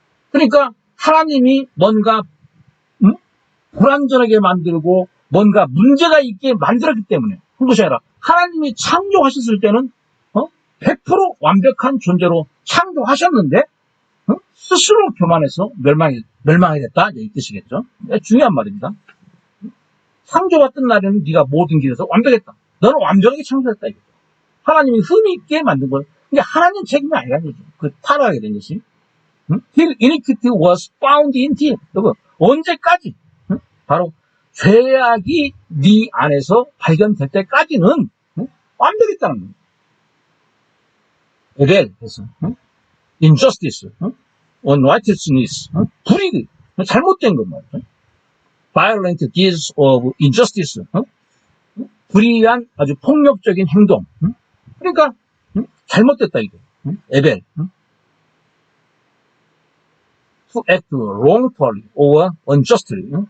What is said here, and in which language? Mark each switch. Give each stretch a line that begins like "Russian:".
Korean: 그러니까 하나님이 뭔가 불완전하게 만들고 뭔가 문제가 있게 만들었기 때문에, 그것이 아니라 하나님이 창조하셨을 때는 100% 완벽한 존재로 창조하셨는데 스스로 교만해서 멸망이 됐다, 이 뜻이겠죠. 중요한 말입니다. 창조받던 날에는 네가 모든 길에서 완벽했다. 너는 완벽하게 창조했다 이거죠. 하나님이 흠이 있게 만든 거예요. 이게 하나님 책임이 아니라는 거죠. 그 타락하게 된 것이.
English: Till iniquity was found in thee.
Korean: 여러분, 언제까지? 바로 죄악이 네 안에서 발견될 때까지는 완벽했다는 거예요. 에벨에서
English: injustice, unrighteousness,
Korean: 불의가 잘못된 것 말이죠.
English: violent deeds of injustice,
Korean: 불의한 아주 폭력적인 행동. 그러니까 잘못됐다 이거. 에벨.
English: to act wrongfully or unjustly.